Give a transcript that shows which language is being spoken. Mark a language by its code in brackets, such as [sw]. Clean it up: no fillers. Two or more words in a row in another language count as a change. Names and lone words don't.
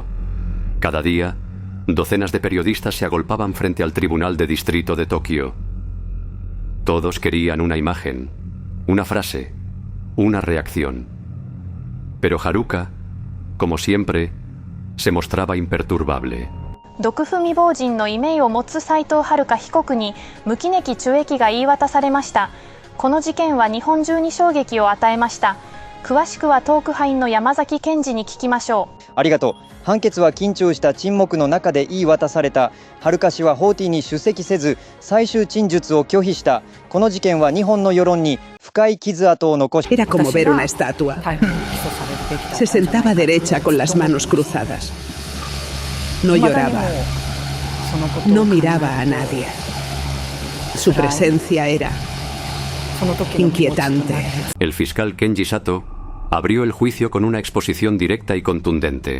[es] Cada día, docenas de periodistas se agolpaban frente al Tribunal de Distrito de Tokio. Todos querían una imagen, una frase, una reacción. Pero Haruka, como siempre, se mostraba imperturbable. [ja] 毒不未亡人の異名を持つ斉藤遥被告に無期懲役中役が言い渡されました。この事件は日本中に衝撃を与えました。詳しくはトークハインの山崎健二に聞きましょう。ありがとう。判決は緊張した沈黙の中で言い渡された。ハルカ氏は法廷に出席せず、最終陳述を拒否した。この事件は日本の世論に深い傷跡を残し。 [es] Era como ver una estatua. Se sentaba derecha con las manos cruzadas. No lloraba. No miraba a nadie. Su presencia era inquietante. El fiscal Kenji Sato abrió el juicio con una exposición directa y contundente.